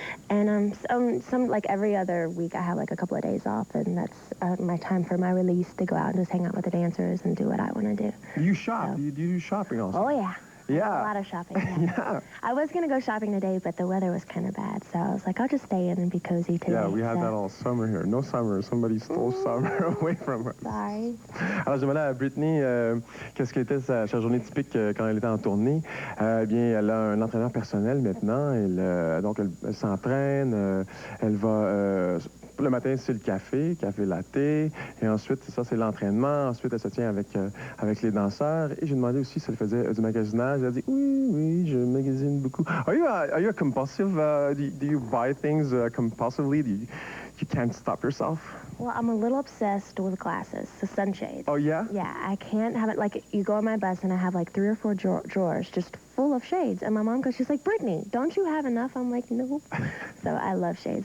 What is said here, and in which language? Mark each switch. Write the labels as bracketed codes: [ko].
[en] And some like every other week I have like a couple of days off, and that's my time for my release to go out and just hang out with the dancers and do what I want to do. Do you shop? So. Do you do shopping also? Oh, yeah. Yeah. A lot of shopping. Yeah. Yeah. I was going to go shopping today, but the weather was kind of bad, so I was like, I'll just stay in and be cozy today. Yeah, we had that all summer here. No summer. Somebody stole summer away from us. Sorry. [fr] Alors, je demandais à Britney qu'est-ce qu'était sa journée typique quand elle était en tournée. Eh bien, elle a un entraîneur personnel maintenant. Donc, elle s'entraîne. Elle va... le matin, c'est le café latte. Et ensuite, ça, c'est l'entraînement. Ensuite, elle se tient avec les danseurs. Et j'ai demandé aussi si elle faisait du magasinage. Elle a dit, oui, je magasine beaucoup. [en] Are you a compulsive? Do you buy things compulsively? You can't stop yourself? Well, I'm a little obsessed with glasses, the sunshades. Oh, yeah? Yeah, I can't have it, like, you go on my bus and I have, like, 3 or 4 drawers just full of shades. And my mom goes, she's like, Brittany, don't you have enough? I'm like, no. So I love shades.